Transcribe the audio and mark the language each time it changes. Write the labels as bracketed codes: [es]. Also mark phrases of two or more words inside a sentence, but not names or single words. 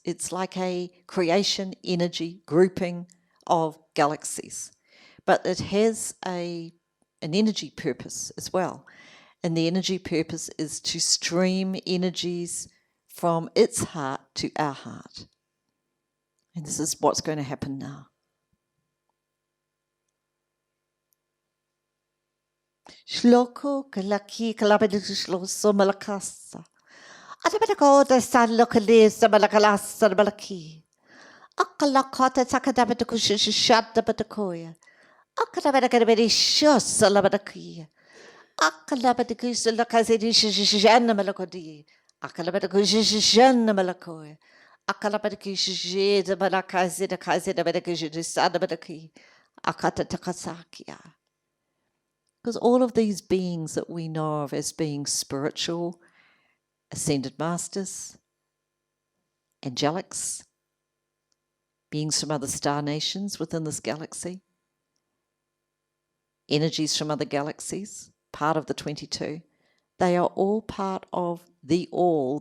[en] It's like a creation energy grouping of galaxies. But it has an energy purpose as well. And the energy purpose is to stream energies from its heart to our heart. And this is what's going to happen now. Shloko kalaki kalabedishloso malakasa. Atabatako the san lokalis the malakalasa the malaki. Akalakota takadabatakushishad the batakoya. Akadabakabedi shus a labatakia. Akalabatakus the lakazidishana malakodi. Akalabatakushishana malakoya. Akalabatakushid the malakazi the kazi the batakushid the bataki. Akata takasakia. Because all of these beings that we know of as being spiritual, ascended masters, angelics, beings from other star nations within this galaxy, energies from other galaxies, part of the 22, they are all part of the all.